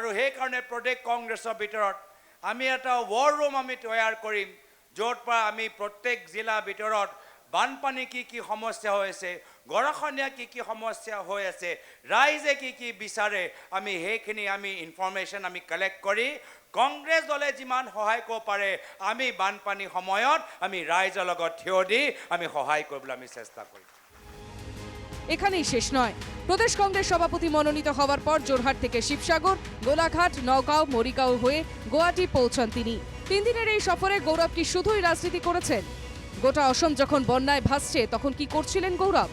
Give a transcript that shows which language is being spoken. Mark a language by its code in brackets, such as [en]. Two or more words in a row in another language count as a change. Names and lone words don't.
[as] সেইকাৰণে প্ৰদেশ কংগ্ৰেছৰ ভিতৰত আমি এটা [en] war room [as] আমি তৈয়াৰ কৰিম, য'ৰ পৰা আমি প্ৰত্যেক জিলাৰ ভিতৰত বানপানী কি সমস্যা হৈ আছে, গৰাখহনীয়া কি সমস্যা হৈ আছে, ৰাইজে কি বিচাৰে, আমি সেইখিনি আমি ইনফৰমেশ্যন আমি কালেক্ট কৰি কংগ্ৰেছ দলে যিমান সহায় কৰিব পাৰে আমি বানপানীৰ সময়ত আমি ৰাইজৰ লগত থিয় দি আমি সহায় কৰিবলৈ আমি চেষ্টা কৰিম। [bn] এখানেই শেষ নয়। প্রদেশ কংগ্রেস সভাপতি মনোনীত হওয়ার পর জোরহাট থেকে শিবসাগর, গোলাঘাট, নওগাঁও, মরিগাঁও হয়ে গুয়াহাটি পৌঁছান তিনি। 3 দিনের এই সফরে গৌরব কি শুধুই রাজনীতি করেছেন? গোটা অসম যখন বন্যায় ভাসছে তখন কি করছিলেন গৌরব?